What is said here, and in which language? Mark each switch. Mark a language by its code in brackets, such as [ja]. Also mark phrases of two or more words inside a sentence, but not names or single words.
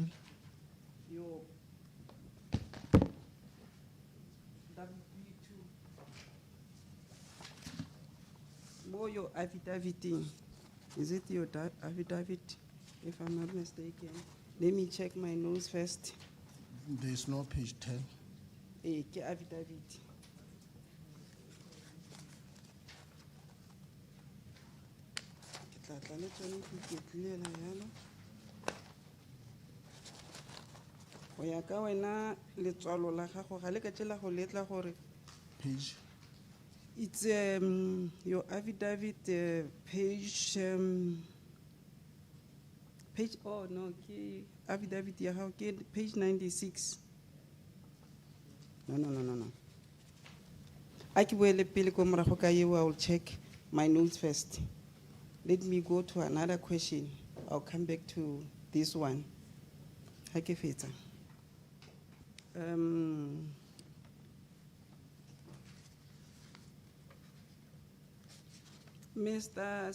[en] your W2. More your affidavit. Is it your affidavit, if I'm not mistaken? Let me check my notes first. There's no page 10. [tn] Ke affidavit. Ke tla tla le tsone ke iketlile yalo. Go ya ka wena letswalo la gago ga le ka tsela go letla gore [en] Page, it's your affidavit page page, oh no, [tn] ke affidavit ya gago ke page 96. [en] No. I will check my notes first. Let me go to another question. I'll come back to this one. Mr.